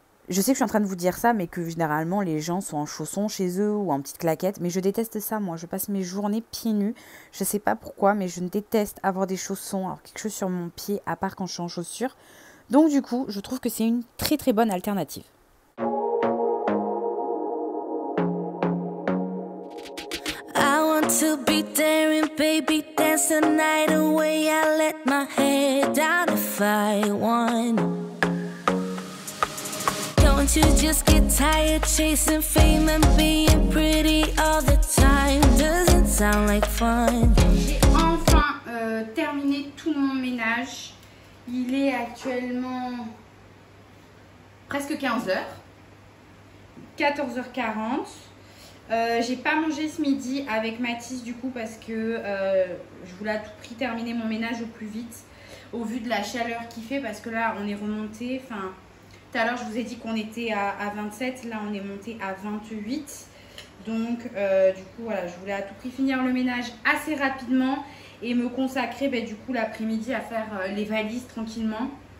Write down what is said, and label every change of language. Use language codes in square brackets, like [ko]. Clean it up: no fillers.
[fr] Je sais que je suis en train de vous dire ça, mais que généralement les gens sont en chaussons chez eux ou en petites claquettes. Mais je déteste ça, moi. Je passe mes journées pieds nus. Je sais pas pourquoi, mais je déteste avoir des chaussons, avoir quelque chose sur mon pied, à part quand je suis en chaussures. Donc du coup, je trouve que c'est une très très bonne alternative. [en] I want to be daring, baby, dance the night away. I let my head down if I want. Don't you just get tired chasing fame and being pretty all the time? Doesn't sound like fun. [fr] J'ai enfin terminé tout mon ménage. Il est actuellement presque 15h. 14h40. J'ai pas mangé ce midi avec Mathis du coup parce que je voulais à tout prix terminer mon ménage au plus vite au vu de la chaleur qu'il fait parce que là on est remonté, enfin tout à l'heure je vous ai dit qu'on était à 27, là on est monté à 28 donc du coup voilà, je voulais à tout prix finir le ménage assez rapidement et me consacrer du coup l'après-midi à faire les valises tranquillement.